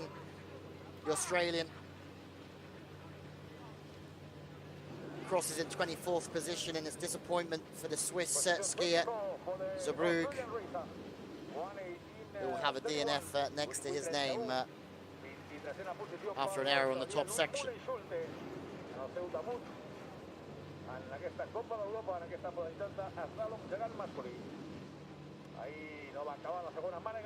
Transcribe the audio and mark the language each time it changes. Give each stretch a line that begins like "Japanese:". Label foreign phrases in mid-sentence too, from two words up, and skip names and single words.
English: The Australian crosses in 24th position in his disappointment for the Swiss skier Zeebrugge. He will have a DNF next to his name after an error on the top section.
Catalan: En aquesta Copa d'Europa, en aquesta modalitat d'eslalom gegant masculí. Ahí no va acabar la segona mànega.